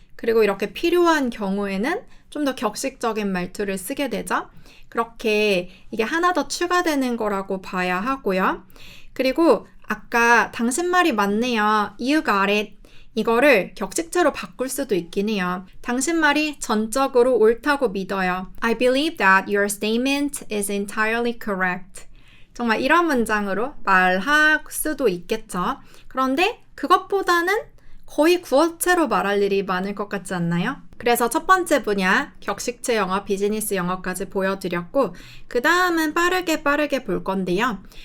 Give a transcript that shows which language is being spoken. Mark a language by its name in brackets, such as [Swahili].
[Korean] 그리고 이렇게 필요한 경우에는 좀 더 격식적인 말투를 쓰게 되죠. 그렇게 이게 하나 더 추가되는 거라고 봐야 하고요. 그리고 아까 당신 말이 맞네요. [English] You got it. [Korean] 이거를 격식체로 바꿀 수도 있긴 해요. 당신 말이 전적으로 옳다고 믿어요. [English] I believe that your statement is entirely correct. [Korean] 정말 이런 문장으로 말할 수도 있겠죠. 그런데 그것보다는 거의 구어체로 말할 일이 많을 것 같지 않나요? 그래서 첫 번째 분야, 격식체 영어, 비즈니스 영어까지 보여드렸고 그 다음은 빠르게 볼 건데요.